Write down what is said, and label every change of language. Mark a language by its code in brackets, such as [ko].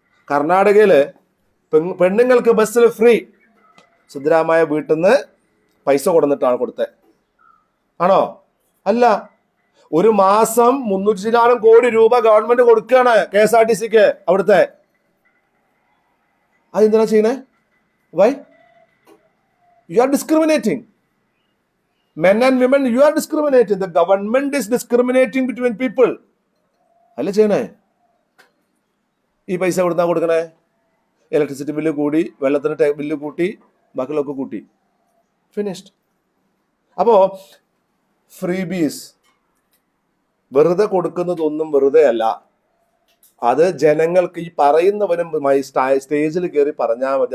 [ml] കർണാടകയില് പെണ്ണുങ്ങൾക്ക് ബസ്സിൽ ഫ്രീ. സിദ്ധരാമയ്യ വീട്ടിൽ നിന്ന് പൈസ കൊടുത്തിട്ടാണ് കൊടുത്തത് ആണോ? അല്ല. ഒരു മാസം 300 കോടി രൂപ ഗവൺമെന്റ് കൊടുക്കുകയാണ് KSRTCക്ക് അവിടുത്തെ. അതെന്തിനാ ചെയ്യണേ? [en] Why? You are discriminating men and women. You are discriminating. The government is discriminating between people. [ml] അല്ല ചെയ്യണേ? ഈ പൈസ കൊടുത്താ കൊടുക്കണേ? ഇലക്ട്രിസിറ്റി ബില്ല് കൂടി, വെള്ളത്തിന് ബില്ല് കൂട്ടി, ബാക്കിയുള്ളതൊക്കെ കൂട്ടി. ഫിനിഷ്ഡ്. അപ്പോ ഫ്രീബീസ് വെറുതെ കൊടുക്കുന്നതൊന്നും വെറുതെ അല്ല. അത് ജനങ്ങൾക്ക് ഈ പറയുന്നവനും സ്റ്റേജിൽ കയറി പറഞ്ഞാൽ മതി.